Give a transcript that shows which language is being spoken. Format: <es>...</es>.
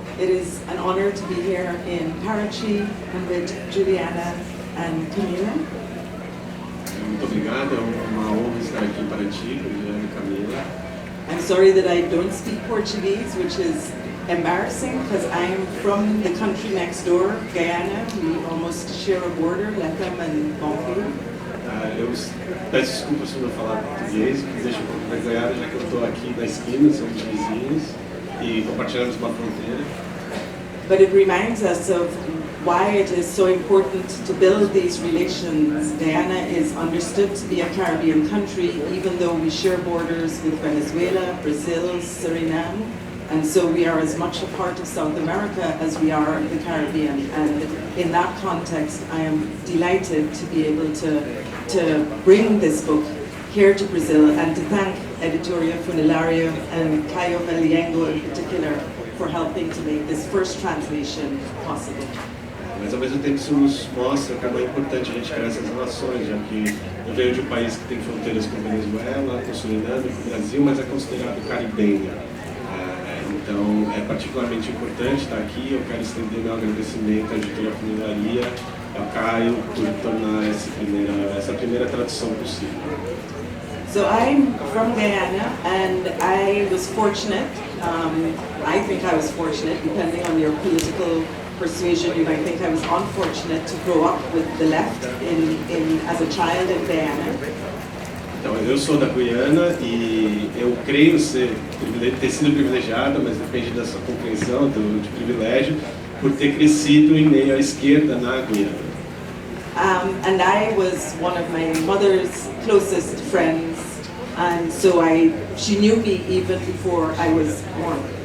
<en>It is an honor to be here in Parachi and with Juliana and Camila.</en> <pt>Muito obrigado, é uma honra estar aqui em Paraty com Juliana e Camila.</pt> <en>I'm sorry that I don't speak Portuguese, which is embarrassing because I am from the country next door, Guyana. We almost share a border, Lethem and Bonfim.</en> <pt>Eu peço desculpas por não falar português, porque deixo um pouco mais ganhar, já que eu estou aqui na esquina, somos vizinhos e compartilhamos uma fronteira.</pt> <en>But it reminds us of why it is so important to build these relations. Guyana is understood to be a Caribbean country, even though we share borders with Venezuela, Brazil, Suriname, and so we are as much a part of South America as we are the Caribbean. And in that context, I am delighted to be able to bring this book here to Brazil and to thank Editoria Funelaria and Caio Valiengo in particular for helping to make this first translation possible.</en> <pt>Mas ao mesmo tempo isso nos mostra como é importante a gente criar essas relações, já que eu venho de um país que tem fronteiras com Venezuela, com Suriname, com o Brasil, mas é considerado caribenho. Então é particularmente importante estar aqui. Eu quero estender meu agradecimento à editora Funelaria, ao Caio, por tornar essa primeira tradução possível.</pt> <en>So I'm from Guyana, and I was fortunate, I think I was fortunate, depending on your political persuasion, you might think I was unfortunate to grow up with the left as a child in Guyana.</en> <pt>Então, eu sou da Guiana e eu creio ter sido privilegiado, mas depende da sua compreensão de privilégio, por ter crescido em meio à esquerda na Guiana.</pt> <en>And I was one of my mother's closest friends, and so she knew me even before I was born.</en>